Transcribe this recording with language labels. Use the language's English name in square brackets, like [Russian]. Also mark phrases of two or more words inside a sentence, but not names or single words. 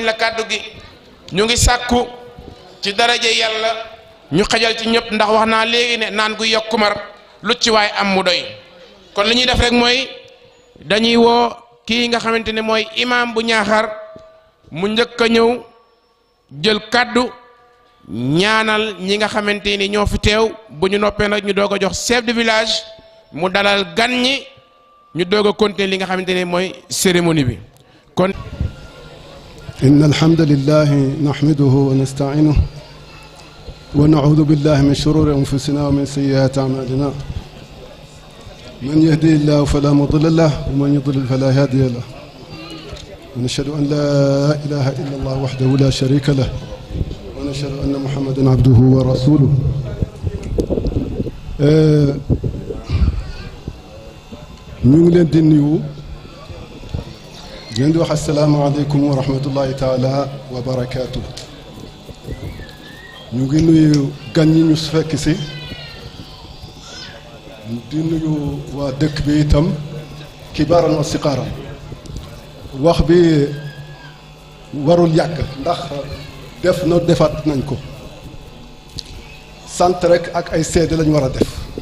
[Wolof] la kàddu gi ñu ngi sàkku ci daraje yàlla ñu xajal ci ñëpp ndax wax naa léegi ne naan gu yokku mar lu ci waay am mu doy kon li ñuy def rek mooy dañuy woo kii nga xamante ne mooy imam bu Ñaaxar mu njëkk a ñëw jël kàddu ñaanal ñi nga xamante ni ñoo fi teew bu ñu noppee nag ñu doog a jox [French] chef de village [Wolof] mu dalal gan ñi ñu doog a continuer li nga xamante ne mooy cérémonie bi kon [Arabic] إن الحمد لله نحمده ونستعينه ونعوذ بالله من شرور أنفسنا ومن سيئات أعمالنا من يهدي الله فلا مضل له ومن يضلل فلا هادي له ونشهد أن لا إله إلا الله وحده لا شريك له ونشهد أن محمدا عبده ورسوله [Wolof] ñu ngi leen di nuyu leen di wax [Arabic] السلام عليكم ورحمة الله تعالى وبركاته [Wolof] ñu ngi nuyu gan ñi ñu fekk si di nuyu waa dëkk bi itam [Arabic] كبارا وصغارا [Wolof] wax bi warul yàgg ndax def na defaat nañ ko sant rek ak ay seede lañ war a def